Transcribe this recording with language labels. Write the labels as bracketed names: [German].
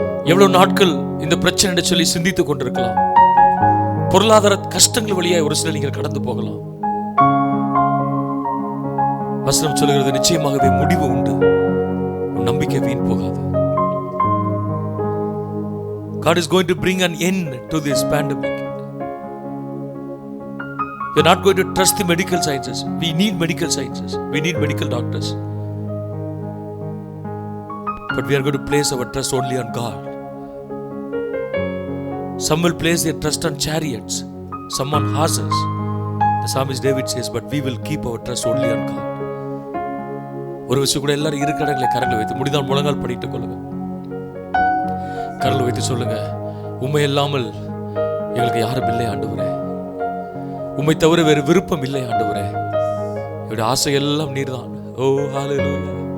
[Tamil] எவ்வளவு நாட்கள் இந்த பிரச்சனை என்று சொல்லி சிந்தித்துக் கொண்டிருக்கலாம். பொருளாதார கஷ்டங்கள் வழியாய் ஒரு சில நீங்கள் கடந்து போகலாம். வசனம் சொல்கிறது, நிச்சயமாகவே முடிவு உண்டு, உன் நம்பிக்கை வீண் போகாது. [English] God is going to bring an end to this pandemic. We are not going to trust the medical sciences. We need medical sciences. We need medical doctors. But we are going to place our trust only on God. Some will place their trust on chariots, some on horses. The psalmist David says, but we will keep our trust only on God. [Tamil] ஒரு விஷயம் கூட எல்லாரும் இரு கடங்களை கரங்களை வைத்து முடிந்தால் முழங்கால் படிட்டுக் கொள்ளுங்க. கரங்களை வைத்து சொல்லுங்க, உம்மை இல்லாமல் எங்களுக்கு யாரும் இல்லை ஆண்டவரே. உம்மை தவிர வேறு விருப்பம் இல்லை ஆண்டவரே. என்னுடைய ஆசை எல்லாம் நீர்தான். ஓ ஹல்லேலூயா.